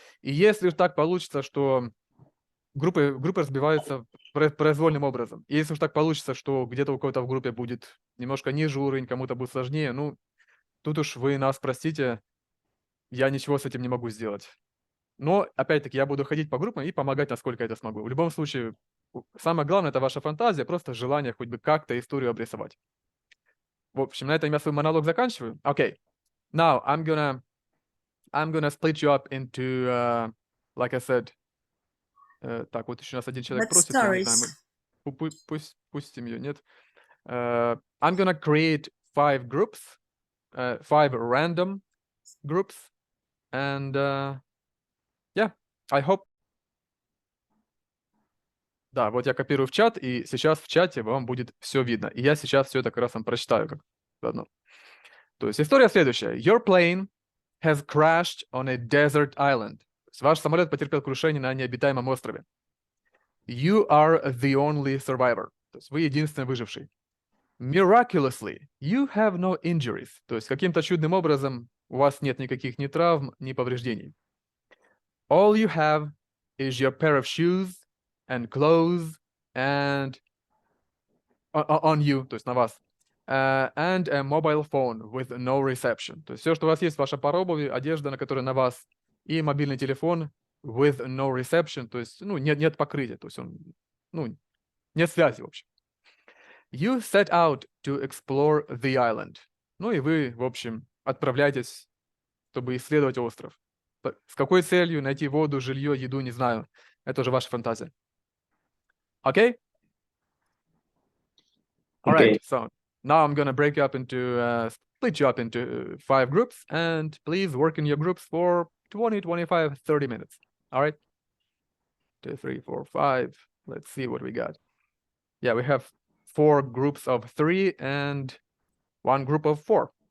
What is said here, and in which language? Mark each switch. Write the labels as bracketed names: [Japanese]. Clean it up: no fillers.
[Russian] И если так получится, что группы разбиваются произвольным образом, и если уж так получится, что где-то у кого-то в группе будет немножко ниже уровень, кому-то будет сложнее, тут уж вы нас простите, я ничего с этим не могу сделать. Но, опять-таки, я буду ходить по группам и помогать, насколько это смогу. В любом случае, самое главное — это ваша фантазия, просто желание хоть бы как-то историю обрисовать. В общем, на этом я свой монолог заканчиваю. [English] Okay. Now I'm gonna split you up into, like I said, [Russian] так, вот еще нас один человек [English] But [Russian] просит, я не знаю, [English] stories. [Russian] мы пустим ее, нет? [English] I'm gonna create 5 groups, 5 random groups, and yeah, I hope. [Russian] Да, вот я копирую в чат, и сейчас в чате вам будет все видно. И я сейчас все это как раз вам прочитаю как заодно. То есть история следующая. [English] Your plane has crashed on a desert island. [Russian] То есть ваш самолет потерпел крушение на необитаемом острове. [English] You are the only survivor. [Russian] То есть вы единственный выживший. [English] Miraculously, you have no injuries. [Russian] То есть каким-то чудным образом у вас нет никаких ни травм, ни повреждений. [English] All you have is your pair of shoes and clothes and on you, [Russian] то есть на вас. [English] And a mobile phone with no reception. [Russian] То есть все, что у вас есть, ваша пара обуви, одежда, на которой на вас, и мобильный телефон [English] with no reception, [Russian] то есть, нет покрытия, то есть он, нет связи, в общем. [English] You set out to explore the island. [Russian] Ну и вы, в общем, отправляетесь, чтобы исследовать остров. С какой целью? Найти воду, жилье, еду, не знаю. Это уже ваша фантазия. Okay? [English] All right, so now I'm gonna split you up into 5 groups, and please work in your groups for 20, 25, 30 minutes. All right? 2, 3, 4, 5. Let's see what we got. Yeah, we have 4 groups of 3 and 1 group of 4.